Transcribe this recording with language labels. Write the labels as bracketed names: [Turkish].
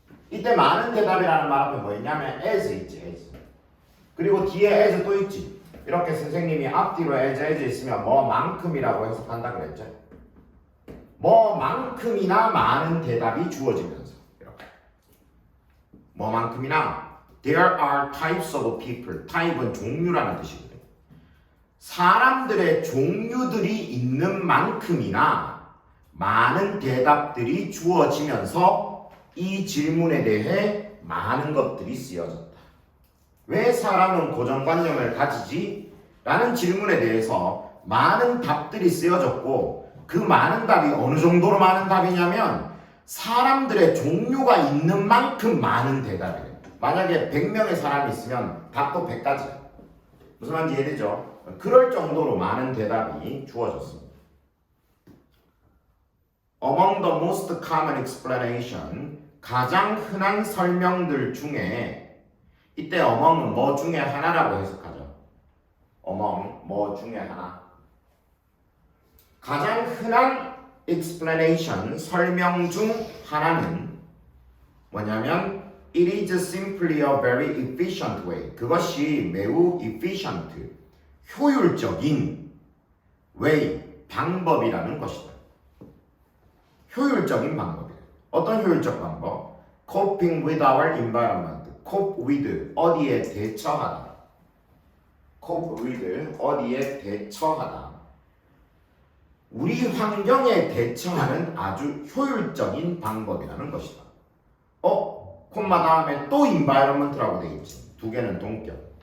[Korean] 이때 많은 대답이라는 말 앞에 뭐 있냐면 as 있지, as. 그리고 뒤에 as 또 있지. 이렇게 선생님이 앞뒤로 as 있으면 뭐만큼이라고 해석한다 그랬죠. 뭐만큼이나 많은 대답이 주어지면서 이렇게. 뭐만큼이나 [English] there are types of people. [Korean] type은 종류라는 뜻이거든. 사람들의 종류들이 있는 만큼이나 많은 대답들이 주어지면서 이 질문에 대해 많은 것들이 쓰여졌다. 왜 사람은 고정관념을 가지지? 라는 질문에 대해서 많은 답들이 쓰여졌고 그 많은 답이 어느 정도로 많은 답이냐면 사람들의 종류가 있는 만큼 많은 대답이에요. 만약에 100명의 사람이 있으면 답도 100가지야. 무슨 말인지 이해되죠? 그럴 정도로 많은 대답이 주어졌습니다. [English] Among the most common explanation, [Korean] 가장 흔한 설명들 중에 이때 among은 뭐 중에 하나라고 해석하죠. among, 뭐 중에 하나. 가장 흔한 explanation, 설명 중 하나는 뭐냐면 [English] it is simply a very efficient way. [Korean] 그것이 매우 efficient, 효율적인 way, 방법이라는 것이다. 효율적인 방법이에요. 어떤 효율적 방법? [English] coping with our environment. cope with, [Korean] 어디에 대처하다. cope with, 어디에 대처하다. 우리 환경에 대처하는 아주 효율적인 방법이라는 것이다. 콤마 다음에 또 environment라고 되어 있지. 두 개는 동격.